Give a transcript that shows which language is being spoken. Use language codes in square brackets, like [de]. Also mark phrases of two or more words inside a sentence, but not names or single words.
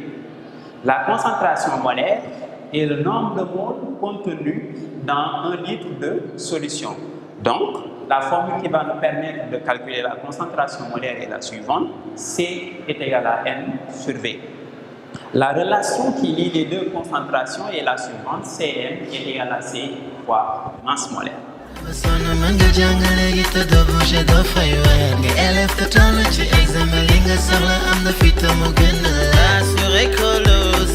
[fr] La concentration molaire est le nombre de moles contenus dans 1 litre de solution. Donc, la formule qui va nous permettre de calculer la concentration molaire est la suivante. C est égal à M sur V. La relation qui lie les deux concentrations est la suivante. Cm est égal à C fois masse molaire. [wo] Sono manga jangale gita do bouger do faywa nga élève te tollu ci examen li nga soxla am na fi te mu gën a assuré ko